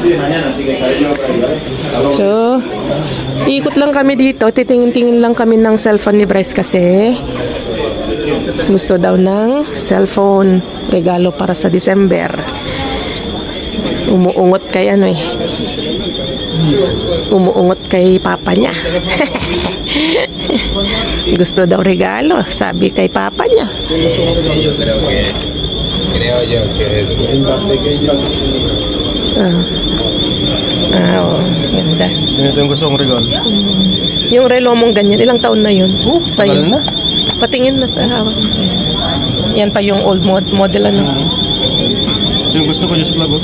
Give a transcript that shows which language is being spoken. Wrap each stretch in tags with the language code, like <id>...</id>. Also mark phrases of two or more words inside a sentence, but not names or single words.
<tl>So ikot lang kami dito, titingin-tingin lang kami ng cellphone ni Bryce kasi gusto daw ng cellphone, regalo para sa December. Umuungot kay umuungot kay papa niya. Gusto daw regalo, sabi kay papa niya.</tl> <es>Creo yo que es</es> <tl>ganda. Ito yung gusto kong regalo. Yung relo mong ganyan, ilang taon na yun? Sa'yo na? Patingin na sa hawak. Yan pa yung</tl> <en>old model</en> <tl>Ito yung gusto ko,</tl> <en>just vlog.</en>